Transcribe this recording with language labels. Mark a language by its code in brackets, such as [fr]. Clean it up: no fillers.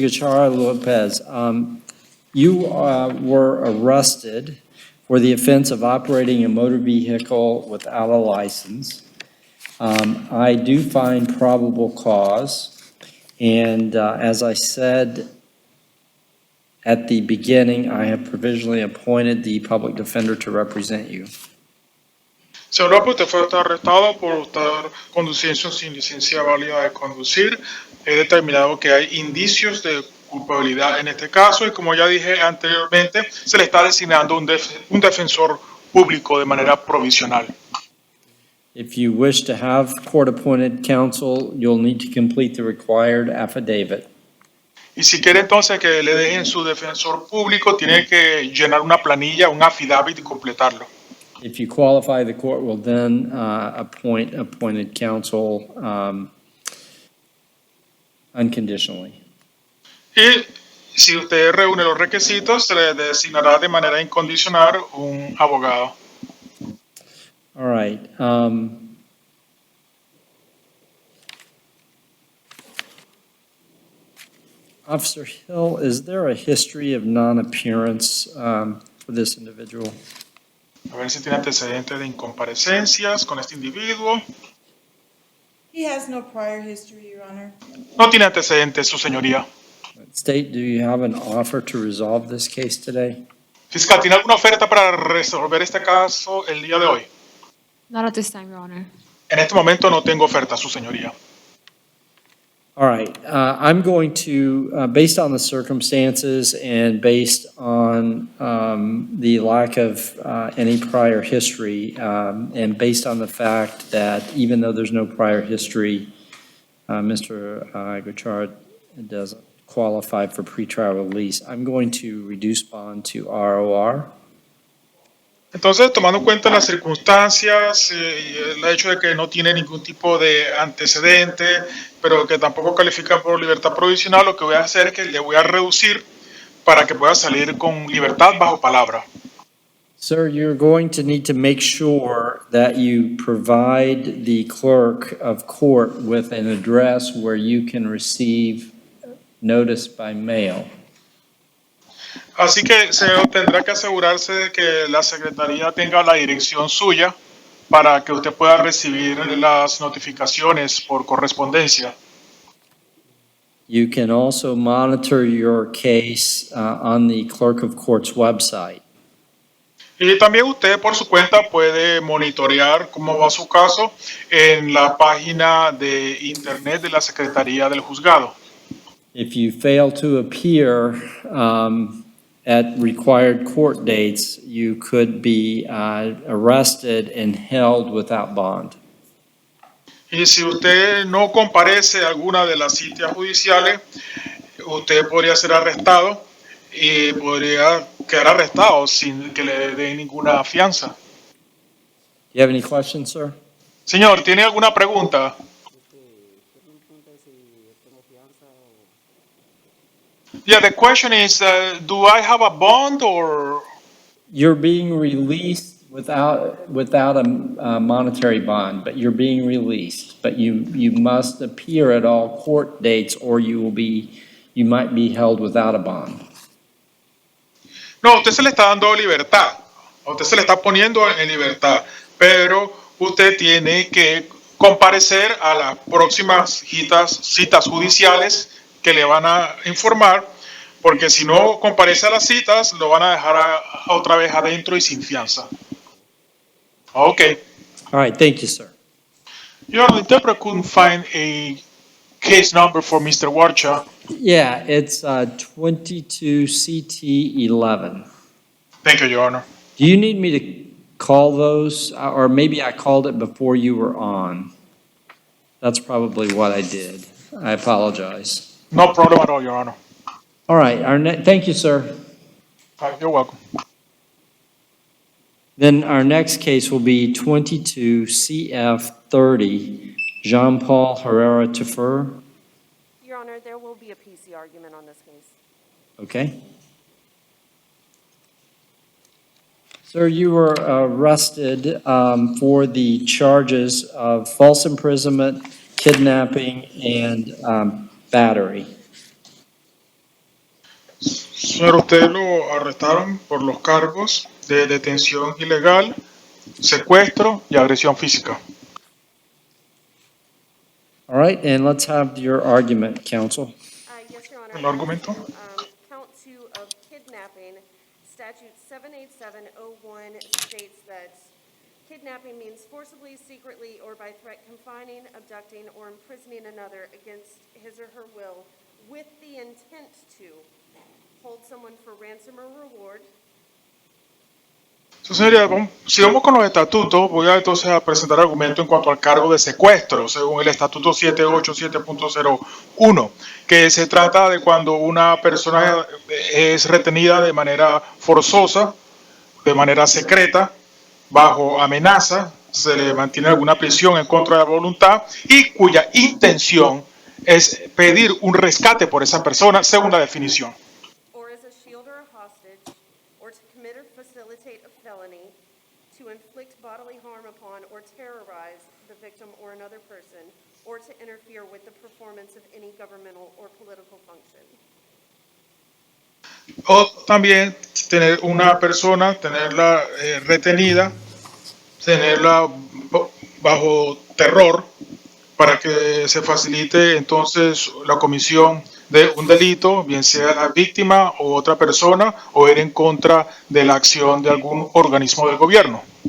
[en] Gachara Lopez, you were arrested for the offense of operating a motor vehicle without a license. I do find probable cause, and as I said at the beginning, I have provisionally appointed the public defender to represent you. [es] Señor López, usted fue arrestado por estar conduciendo sin licencia válida de conducir. He determinado que hay indicios de culpabilidad en este caso y como ya dije anteriormente, se le está designando un defensor público de manera provisional. [en] If you wish to have court-appointed counsel, you'll need to complete the required affidavit. [es] Y si quiere entonces que le dejen su defensor público, tiene que llenar una planilla, un affidavit y completarlo. [en] If you qualify, the court will then appoint appointed counsel unconditionally. [es] Y si usted reúne los requisitos, se le designará de manera incondicional un abogado. [en] All right. Officer Hill, is there a history of non-appearance for this individual? [es] A ver si tiene antecedentes de incomparecencias con este individuo. [en] He has no prior history, Your Honor. [es] No tiene antecedentes, su señoría. [en] State, do you have an offer to resolve this case today? [es] Fiscal, ¿tiene alguna oferta para resolver este caso el día de hoy? [en] Not at this time, Your Honor. [es] En este momento no tengo oferta, su señoría. [en] All right, I'm going to, based on the circumstances and based on the lack of any prior history, and based on the fact that even though there's no prior history, Mr. Gachard doesn't qualify for pretrial release, I'm going to reduce bond to ROR. [es] Entonces, tomando en cuenta las circunstancias y el hecho de que no tiene ningún tipo de antecedente, pero que tampoco califica por libertad provisional, lo que voy a hacer es que le voy a reducir para que pueda salir con libertad bajo palabra. [en] Sir, you're going to need to make sure that you provide the clerk of court with an address where you can receive notice by mail. [es] Así que se tendrá que asegurarse de que la secretaría tenga la dirección suya para que usted pueda recibir las notificaciones por correspondencia. [en] You can also monitor your case on the clerk of court's website. [es] Y también usted por su cuenta puede monitorear cómo va su caso en la página de internet de la Secretaría del Juzgado. [en] If you fail to appear at required court dates, you could be arrested and held without bond. [es] Y si usted no comparece a alguna de las citas judiciales, usted podría ser arrestado y podría quedar arrestado sin que le den ninguna fianza. [en] You have any questions, sir? [es] Señor, ¿tiene alguna pregunta? [en] Yeah, the question is, do I have a bond or? You're being released without a monetary bond, but you're being released. But you must appear at all court dates or you might be held without a bond. [es] No, usted se le está dando libertad. A usted se le está poniendo en libertad. Pero usted tiene que comparecer a las próximas citas judiciales que le van a informar, porque si no comparece a las citas, lo van a dejar otra vez adentro y sin fianza. [en] Okay. All right, thank you, sir. Your Honor, the interpreter couldn't find a case number for Mr. Warcha. Yeah, it's 22 CT 11. Thank you, Your Honor. Do you need me to call those, or maybe I called it before you were on? That's probably what I did. I apologize. No problem at all, Your Honor. All right, thank you, sir. You're welcome. Then our next case will be 22 CF 30, Jean-Paul Herrera Tefer. Your Honor, there will be a PC argument on this case. Okay. Sir, you were arrested for the charges of false imprisonment, kidnapping, and battery. [es] Señor, usted lo arrestaron por los cargos de detención ilegal, secuestro y agresión física. [en] All right, and let's have your argument, counsel. Yes, Your Honor. [es] El argumento. [en] Count 2 of kidnapping, statute 78701 states that kidnapping means forcibly, secretly, or by threat confining, abducting, or imprisoning another against his or her will with the intent to hold someone for ransom or reward. [es] Señoría, si vamos con los estatutos, voy a entonces a presentar argumento en cuanto al cargo de secuestro, según el estatuto 787.01, que se trata de cuando una persona es retenida de manera forzosa, de manera secreta, bajo amenaza, se le mantiene alguna prisión en contra de la voluntad y cuya intención es pedir un rescate por esa persona, según la definición. [en] Or as a shield or a hostage, or to commit or facilitate a felony, to inflict bodily harm upon or terrorize the victim or another person, or to interfere with the performance of any governmental or political function. [es] O también tener una persona, tenerla retenida, tenerla bajo terror para que se facilite entonces la comisión de un delito, bien sea la víctima o otra persona, o ir en contra de la acción de algún organismo del gobierno.